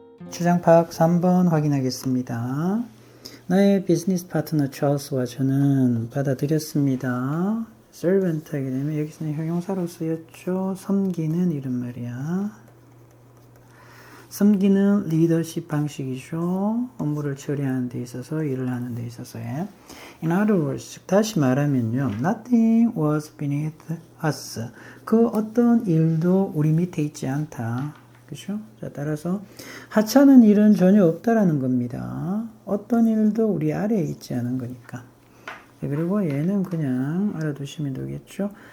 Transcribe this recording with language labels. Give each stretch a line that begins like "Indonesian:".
Korean: 주장 파악 3번 확인하겠습니다. 나의 비즈니스 파트너 찰스와 저는 받아들였습니다. servant 하게 되면 여기서는 형용사로 쓰였죠. 섬기는 이런 말이야. 섬기는 리더십 방식이죠. 업무를 처리하는 데 있어서, 일을 하는 데 있어서의.
English: In other words,
Korean: 다시 말하면요.
English: Nothing was beneath us.
Korean: 그 어떤 일도 우리 밑에 있지 않다. 그죠? 자, 따라서 하찮은 일은 전혀 없다라는 겁니다. 어떤 일도 우리 아래에 있지 않은 거니까. 네, 그리고 얘는 그냥 알아두시면 되겠죠.